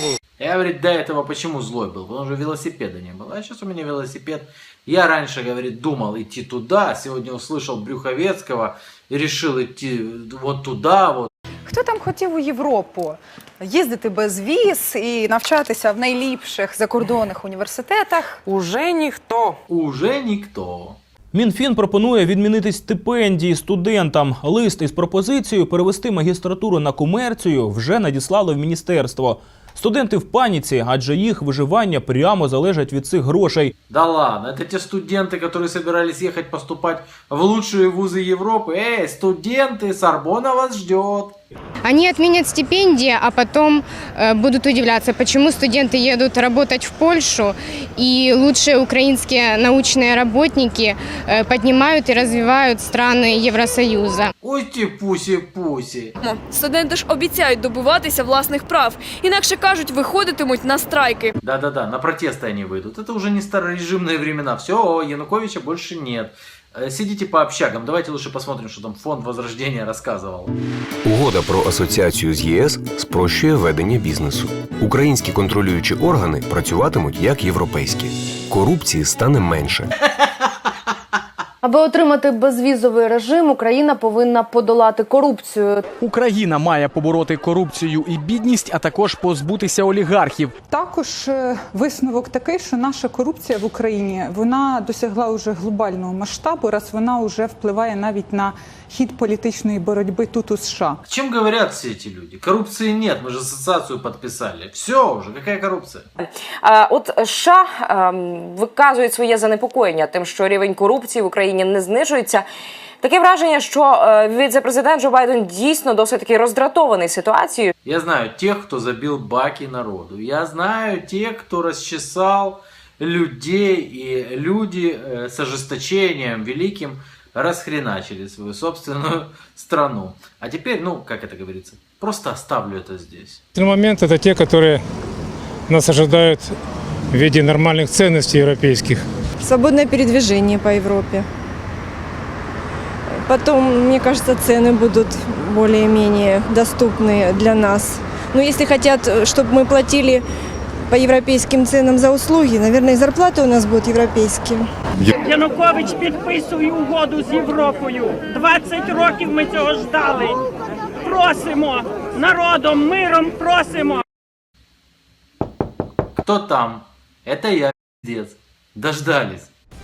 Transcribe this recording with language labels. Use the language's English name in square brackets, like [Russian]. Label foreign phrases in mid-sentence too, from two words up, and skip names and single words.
[Russian] Я, говорит, до этого почему злой был? Потому что велосипеда не было. А сейчас у меня велосипед. Я раньше, говорит, думал идти туда, сегодня услышал Брюховецкого и решил идти вот туда, вот. [Ukrainian] Хто там хотів у Європу їздити без віз і навчатися в найліпших закордонних університетах? Уже ніхто. Уже ніхто. Мінфін пропонує відмінити стипендії студентам. Лист із пропозицією перевести магістратуру на комерцію вже надіслали в міністерство. Студенти в паніці, адже їх виживання прямо залежить від цих грошей. [Russian] Да ладно, это те студенты, которые собирались ехать поступать в лучшие вузы Европы. Эй, студенты, Сорбонна вас ждет. Они отменят стипендии, а потом будут удивляться, почему студенты едут работать в Польшу, и лучшие украинские научные работники поднимают и развивают страны Евросоюза. [Ukrainian] Ой ті пусі-пусі. Студенти ж обіцяють добиватися власних прав, інакше кажуть, виходитимуть на страйки. [Russian] Да-да-да, на протесты они выйдут. Это уже не старорежимные времена. Все, Януковича больше нет. Сидите по общагам. Давайте лучше посмотрим, что там фонд Возрождения рассказывал. [Ukrainian] Угода про асоціацію з ЄС спрощує ведення бізнесу. Українські контролюючі органи працюватимуть як європейські. Корупції стане менше. Аби отримати безвізовий режим, Україна повинна подолати корупцію. Україна має побороти корупцію і бідність, а також позбутися олігархів. Також висновок такий, що наша корупція в Україні, вона досягла вже глобального масштабу, раз вона вже впливає навіть на хід політичної боротьби тут у США. [Russian] О чем говорят все эти люди? Коррупции нет, мы же ассоциацию подписали. Все уже, какая коррупция? [Ukrainian] От США виказують своє занепокоєння тим, що рівень корупції в Україні не знижується. Таке враження, що віце-президент Джо Байден дійсно досить таки роздратований ситуацією. [Russian] Я знаю тех, кто забил баки народу. Я знаю тех, кто расчесал людей, и люди с ожесточением великим расхреначили свою собственную страну. А теперь, как это говорится, просто оставлю это здесь. Момент это те, которые нас ожидают в виде нормальных ценностей европейских. Свободное передвижение по Европе. Потом, мне кажется, цены будут более-менее доступны для нас. Но если хотят, чтобы мы платили по европейским ценам за услуги, наверное, и зарплаты у нас будут европейские. [Ukrainian] Янукович підписує угоду з Європою. 20 років ми цього ждали. Просимо, народом, миром просимо. [Russian] Кто там? Это я, пиздец. Дождались.